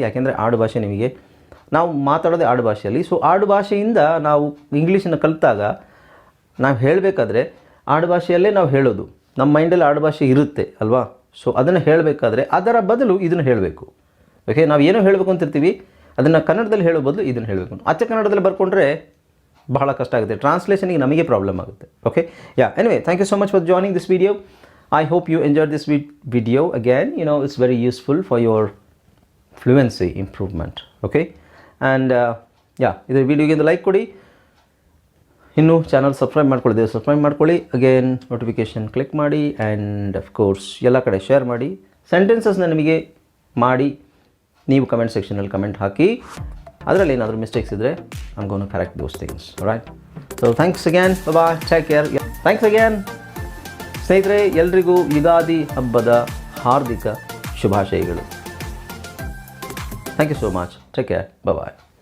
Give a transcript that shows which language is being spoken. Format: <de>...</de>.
<kn>ಯಾಕೆಂದರೆ ಆಡು ಭಾಷೆ ನಿಮಗೆ, ನಾವು ಮಾತಾಡೋದೇ ಆಡು ಭಾಷೆಯಲ್ಲಿ. ಸೊ ಆಡು ಭಾಷೆಯಿಂದ ನಾವು ಇಂಗ್ಲೀಷನ್ನು ಕಲಿತಾಗ ನಾವು ಹೇಳಬೇಕಾದ್ರೆ ಆಡು ಭಾಷೆಯಲ್ಲೇ ನಾವು ಹೇಳೋದು, ನಮ್ಮ ಮೈಂಡಲ್ಲಿ ಆಡು ಭಾಷೆ ಇರುತ್ತೆ ಅಲ್ವಾ. ಸೊ ಅದನ್ನು ಹೇಳಬೇಕಾದ್ರೆ ಅದರ ಬದಲು ಇದನ್ನು ಹೇಳಬೇಕು. ಓಕೆ, ನಾವು ಏನೋ ಹೇಳಬೇಕು ಅಂತಿರ್ತೀವಿ, ಅದನ್ನು ಕನ್ನಡದಲ್ಲಿ ಹೇಳೋ ಬದಲು ಇದನ್ನು ಹೇಳಬೇಕು. ಅಚ್ಚ ಕನ್ನಡದಲ್ಲಿ ಬರ್ಕೊಂಡ್ರೆ ಬಹಳ ಕಷ್ಟ ಆಗುತ್ತೆ, ಟ್ರಾನ್ಸ್ಲೇಷನ್ಗೆ ನಮಗೆ ಪ್ರಾಬ್ಲಮ್ ಆಗುತ್ತೆ.</kn> <en>Okay, anyway, thank you so much for joining this video. I hope you enjoyed this video. Again, it's very useful for your fluency improvement.</en> <kn>Okay, and ಇದರ ವಿಡಿಯೋಗೆ ಒಂದು ಲೈಕ್ ಕೊಡಿ. ಇನ್ನೂ ಚಾನಲ್ ಸಬ್ಸ್ಕ್ರೈಬ್ ಮಾಡ್ಕೊಳ್ಳಿ, ಸಬ್ಸ್ಕ್ರೈಬ್ ಮಾಡ್ಕೊಳ್ಳಿ. Again notification click ಮಾಡಿ,</kn> <en>and of course</en> <kn>ಎಲ್ಲ ಕಡೆ ಶೇರ್ ಮಾಡಿ. ಸೆಂಟೆನ್ಸಸ್ನ ನಿಮಗೆ ಮಾಡಿ ನೀವು ಕಮೆಂಟ್ ಸೆಕ್ಷನಲ್ಲಿ ಕಮೆಂಟ್ ಹಾಕಿ. ಅದರಲ್ಲಿ ಏನಾದರೂ ಮಿಸ್ಟೇಕ್ಸ್ ಇದ್ದರೆ</kn> <en>I'm going to correct those things. Alright, so thanks again, bye, take care. Thanks again.</en> <kn>ಸ್ನೇಹಿತರೆ, ಎಲ್ರಿಗೂ ಯುಗಾದಿ ಹಬ್ಬದ ಹಾರ್ದಿಕ ಶುಭಾಶಯಗಳು.</kn> <en>Thank you so much, take care, bye.</en>